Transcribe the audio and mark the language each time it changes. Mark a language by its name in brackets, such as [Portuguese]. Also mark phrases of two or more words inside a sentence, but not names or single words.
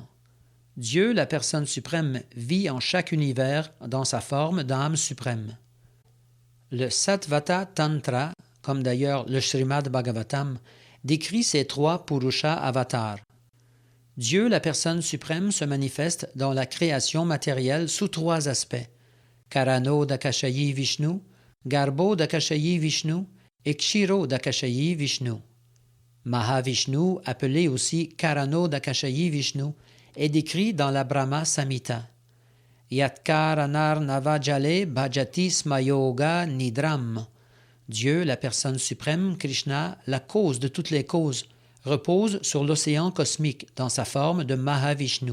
[French] Dieu, la personne suprême, vit en chaque univers dans sa forme d'âme suprême. Le Sattvata Tantra, comme d'ailleurs le Srimad Bhagavatam, décrit ces trois Purusha avatars. Dieu, la personne suprême, se manifeste dans la création matérielle sous trois aspects. Karano Dakashayi Vishnu, Garbo Dakashayi Vishnu et Kshiro Dakashayi Vishnu. Mahavishnu, appelé aussi Karano Dakashayi Vishnu, est décrit dans la Brahma Samhita. [Sanskrit] Yatkaranar Navajale Bhajati Smayoga Nidram. [French] Dieu, la personne suprême, Krishna, la cause de toutes les causes, repose sur l'océan cosmique dans sa forme de Mahavishnu.